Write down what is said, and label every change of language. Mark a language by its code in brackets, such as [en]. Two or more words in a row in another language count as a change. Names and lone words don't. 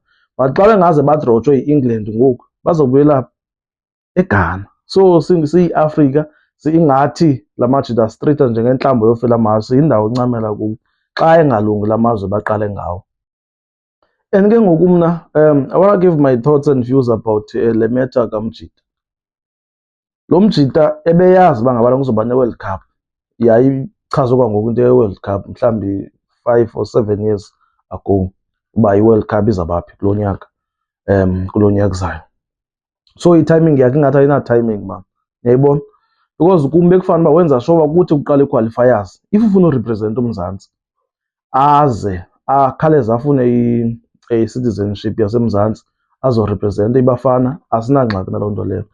[xh] But xa bengaze badrotshwe yi-England ngoku bazobuyela eGhana. So siyi-Afrika ingathi la majida straight njengentlambo yofela maso, yindawo encamela kubo xa engalungi la mazwe baqale ngawo. [en] And [xh] ke ngoku mna [en] I want to give my thoughts and views about [xh] le matter kamjita. Lo mjita ebeyazi uba ngabana kuzoba ne-World Cup, yayichazwe kwangoku into ye-World Cup mhlawumbi [en] 5 or 7 years ago [xh] uba i-World Cup izawubaphi kulo nyaka, kulo nyaka uzayo. So i-timing yakhe ingathi ayina-timing man, uyayibona, because kum bekufanele uba wenza sure uba kuthi kuqala ii-qualifiers, if ufuna urepresenta uMzantsi aze akhawuleze afune i-citizenship yaseMzantsi azorepresenta iBafana, asinangxaki naloo nto leyo.